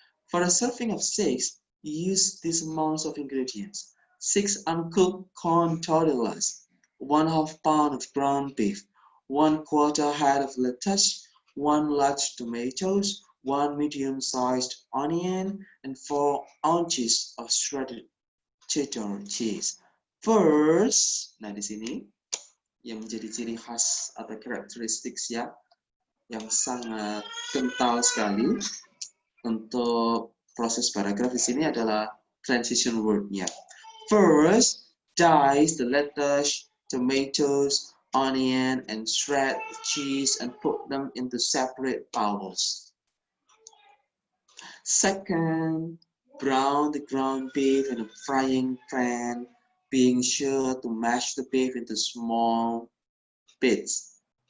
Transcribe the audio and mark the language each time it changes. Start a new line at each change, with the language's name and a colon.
English: For a serving of 6, use these amounts of ingredients: 6 uncooked corn tortillas, 1/2 pound of ground beef, 1/4 head of lettuce, 1 large tomatoes, 1 medium-sized onion, and 4 ounces of shredded cheddar cheese.
Indonesian: First, nah di sini yang menjadi ciri khas atau karakteristik ya, yang sangat kental sekali untuk proses paragraf di sini adalah transition word-nya.
English: First, dice the lettuce, tomatoes, onion, and shred cheese and put them into separate bowls. Second, brown the ground beef in a frying pan, being sure to mash the beef into small bits.